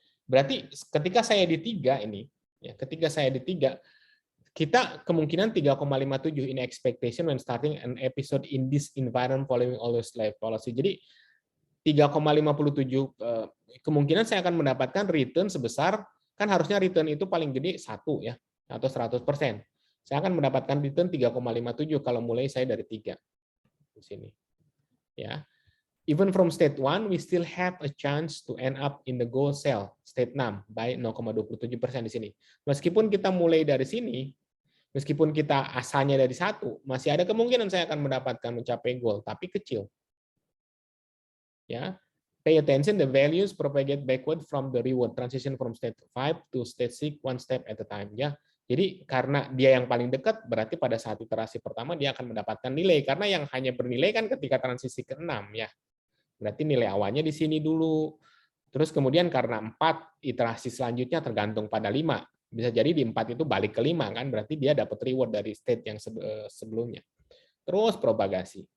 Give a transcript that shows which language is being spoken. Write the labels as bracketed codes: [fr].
[id] Berarti ketika saya di 3 ini, ya, ketika saya di 3, kita kemungkinan 3,57 [en] in expectation when starting an episode in this environment following always life policy. [id] Jadi 3,57 kemungkinan saya akan mendapatkan return sebesar, kan harusnya return itu paling gede 1 ya, atau 100%. Saya akan mendapatkan return 3,57 kalau mulai saya dari 3 di sini. Ya. [en] Even from state 1, we still have a chance to end up in the goal cell, state 6, by 0,27% [id] di sini. Meskipun kita mulai dari sini, meskipun kita asalnya dari 1, masih ada kemungkinan saya akan mendapatkan mencapai goal, tapi kecil. [en] Ya, pay attention the values propagate backward from the reward, transition from state 5 to state 6 one step at a time. [id] Ya, jadi karena dia yang paling dekat, berarti pada saat iterasi pertama dia akan mendapatkan nilai, karena yang hanya bernilai kan ketika transisi ke 6 ya. Berarti nilai awalnya di sini dulu. Terus kemudian karena 4, iterasi selanjutnya tergantung pada 5. Bisa jadi di 4 itu balik ke 5 kan, berarti dia dapat reward dari state yang sebelumnya. Terus propagasi.